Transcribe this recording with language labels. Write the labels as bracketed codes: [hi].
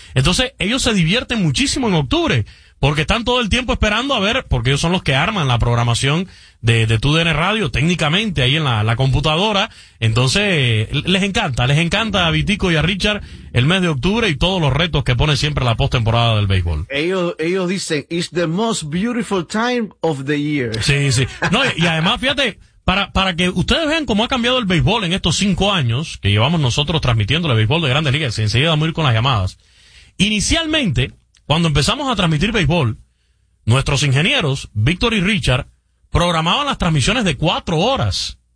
[es] Entonces, ellos se divierten muchísimo en octubre, porque están todo el tiempo esperando a ver, porque ellos son los que arman la programación de TUDN Radio, técnicamente, ahí en la computadora. Entonces, les encanta a Vitico y a Richard el mes de octubre y todos los retos que pone siempre la postemporada del béisbol. Ellos dicen, [en] it's the most beautiful time of the year. [es] Sí, sí. No, y además, fíjate, Para que ustedes vean cómo ha cambiado el béisbol en estos 5 años que llevamos nosotros transmitiendo el béisbol de Grandes Ligas, y enseguida vamos a ir con las llamadas. Inicialmente, cuando empezamos a transmitir béisbol, nuestros ingenieros, Víctor y Richard, programaban las transmisiones de 4 horas.